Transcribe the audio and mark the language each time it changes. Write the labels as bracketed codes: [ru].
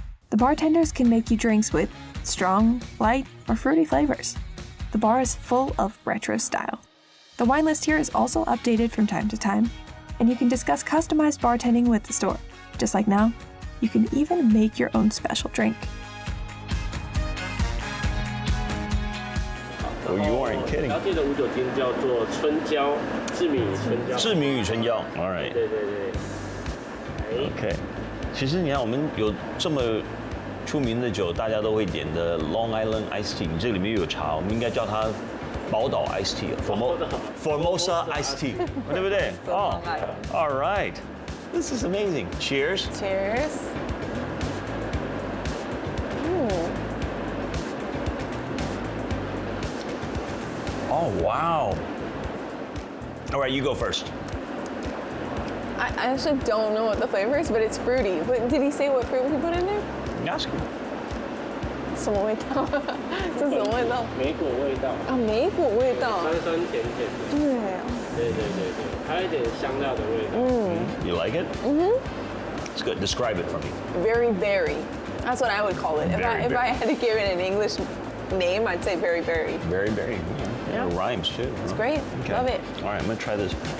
[en] The bartenders can make you drinks with strong, light, or fruity flavors. The bar is full of retro style. The wine list here is also updated from time to time, and you can discuss customized bartending with the store. Just like now, you can even make your own special drink. Oh, you aren't kidding. [zh] 然后这个无酒精叫做春娇，志明与春娇。志明与春娇 [en] All right. [zh] 对。 OK， 其实你看，我们有这么出名的酒，大家都会点的 Long Island Iced Tea， 你这里面又有茶，我们应该叫它宝岛 Iced Tea，Formosa Iced Tea， 对不对？ [en] 哦 ，All right， this is amazing. Cheers. Cheers. Oh wow. All right, you go first. I actually don't know what the flavor is, but it's fruity. But did he say what fruit he put in there? Ask him. [zh] 什么味道？这是什么味道？莓果味道。啊，莓果味道。酸酸甜甜的。对，还有一点香料的味道。 [en] You like it? It's good. Describe it for me. Very berry. That's what I would call it. If I had to give it an English name, I'd say very berry. Very, very. Yeah, it rhymes too. It's great. Okay. Love it. All right, I'm gonna try this.